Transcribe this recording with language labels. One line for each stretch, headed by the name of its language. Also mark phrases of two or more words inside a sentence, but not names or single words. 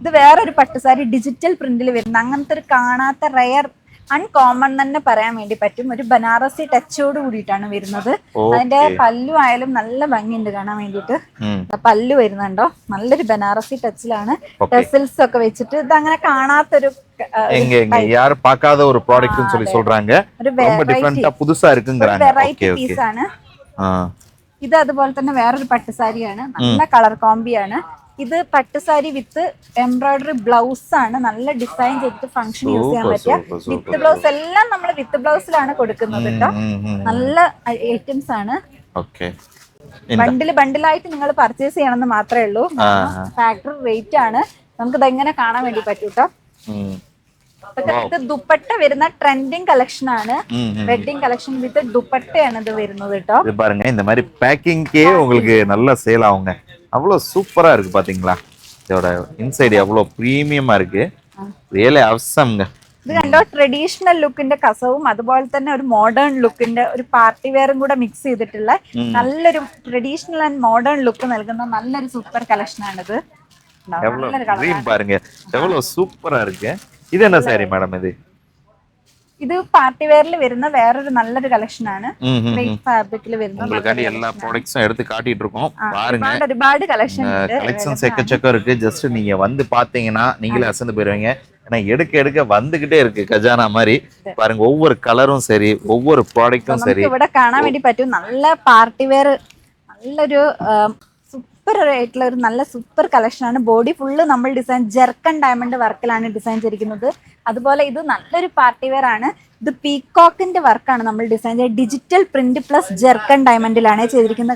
Malayalam: ഇത് വേറൊരു പട്ടുസാരി
English: digital print
Malayalam: വരുന്ന അങ്ങനത്തെ ഒരു കാണാത്ത
English: rare uncommon
Malayalam: തന്നെ പറയാൻ വേണ്ടി പറ്റും. ഒരു ബനാറസി ടച്ചോട് കൂടിയിട്ടാണ് വരുന്നത്. അതിന്റെ പല്ലു ആയാലും നല്ല ഭംഗിയുണ്ട് കാണാൻ വേണ്ടിയിട്ട്. പല്ലു വരുന്നുണ്ടോ, നല്ലൊരു ബനാറസി ടച്ചിലാണ്, ടെസിൽസ് ഒക്കെ വെച്ചിട്ട്. ഇത് അങ്ങനെ കാണാത്തൊരു
Tamil: யாரும் பார்க்காத ஒரு ப்ராடக்ட்னு சொல்லி சொல்றாங்க. ரொம்ப டிஃபரண்டா புதுசா இருக்குங்கறாங்க.
English: variety piece
Malayalam: ആണ് ഇത്. അതുപോലെ തന്നെ വേറൊരു പട്ടുസാരിയാണ്, നല്ല
English: colour combi
Malayalam: ഇത്. പട്ടുസാരി
English: with embroidery blouse
Malayalam: ആണ്, നല്ല ഡിസൈൻ ചെയ്തിട്ട്
English: function use
Malayalam: ചെയ്യാൻ പറ്റിയ
English: with blouse.
Malayalam: എല്ലാം നമ്മൾ
English: with blouse
Malayalam: കൊടുക്കുന്നത് കേട്ടോ. നല്ല ഐറ്റംസ് ആണ്. ബണ്ടിലായിട്ട് നിങ്ങൾ പർച്ചേസ് ചെയ്യണമെന്ന് മാത്രമേ ഉള്ളൂ.
English: factory rate
Malayalam: ആണ്. നമുക്ക് ഇതെങ്ങനെ കാണാൻ വേണ്ടി പറ്റും കേട്ടോ. ഇത് ദുപ്പട്ട വരുന്ന
English: trending collection
Malayalam: ആണ്.
English: wedding collection with
Malayalam: ദുപ്പട്ടയാണ് ഇത് വരുന്നത് കേട്ടോ.
Tamil: இது பாருங்க, இந்த மாதிரி பேக்கிங்கே உங்களுக்கு நல்ல சேல் ஆகுங்க. அவ்வளவு சூப்பரா இருக்கு பாத்தீங்களா? இதோட இன்சைடு அவ்வளவு பிரீமியமா இருக்கு.
English: really awesome.
Malayalam: ഇത് കണ്ടോ,
English: traditional look
Malayalam: കസവും അതുപോലെ തന്നെ ഒരു
English: modern look
Malayalam: ഒരു
English: party wear
Malayalam: കൂടെ മിക്സ് ചെയ്തിട്ടുള്ള നല്ലൊരു
English: traditional and modern look
Malayalam: നൽകുന്ന നല്ലൊരു
English: super collection
Malayalam: ആണിത്.
Tamil: பாருங்க எவ்வளவு சூப்பரா இருக்கு. இது என்ன சாரி மேடம்?
Malayalam: ഇത്
English: party wear
Malayalam: വരുന്ന വേറൊരു നല്ലൊരു കളക്ഷൻ ആണ്. ഫാബ്രിക്കിൽ വരുന്ന
Tamil: உங்களுக்காண்டி எல்லா ப்ராடக்ட்ஸும் எடுத்து காட்டிட்டு இருக்கோம். பாருங்க,
Malayalam: ഒരുപാട്
Tamil: கலெக்ஷன்ஸ் எக்கச்சக்கம் இருக்கு. ஜஸ்ட் நீங்க வந்து பாத்தீங்கன்னா நீங்களே அசந்து போயிருவீங்க. ஏன்னா எடுக்க வந்துகிட்டே இருக்கு கஜானா மாதிரி. பாருங்க, ஒவ்வொரு கலரும் சரி, ஒவ்வொரு ப்ராடக்ட்டும் சரி
Malayalam: ഇവിടെ കാണാൻ വേണ്ടി പറ്റും. നല്ല
English: party wear,
Malayalam: നല്ലൊരു സൂപ്പർ ആയിട്ടുള്ള ഒരു നല്ല
English: super collection
Malayalam: ആണ്. ബോഡി ഫുള്ള് നമ്മൾ
English: design zircon diamond work
Malayalam: ഡിസൈൻ ചെയ്തിരിക്കുന്നത്. അതുപോലെ ഇത് നല്ലൊരു
English: party wear
Malayalam: ആണ്. ഇത് പീകോക്കിന്റെ വർക്കാണ് നമ്മൾ ഡിസൈൻ ചെയ്ത്
English: digital print plus zircon diamond
Malayalam: ചെയ്തിരിക്കുന്നത്.